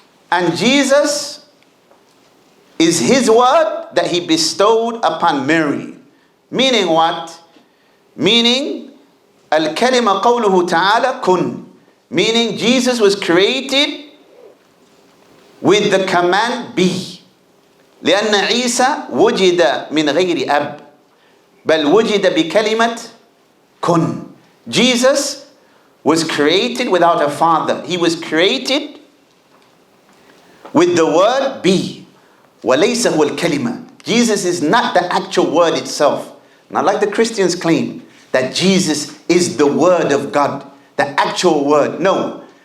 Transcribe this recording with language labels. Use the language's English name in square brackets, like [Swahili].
[English] And Jesus is his word that he bestowed upon Mary. Meaning what? [Arabic] Meaning, al-kalima qawluhu ta'ala kun. [English] Meaning Jesus was created with the command be. [Arabic] لأن عيسى وجد من غير أب بل وجد بكلمة كن. [English] Jesus was created without a father. He was created with the word be. [Arabic] وَلَيْسَ هُوَ الْكَلِمَةِ. [English] Jesus is not the actual word itself. Not like the Christians claim that Jesus is the word of God, the actual word. No.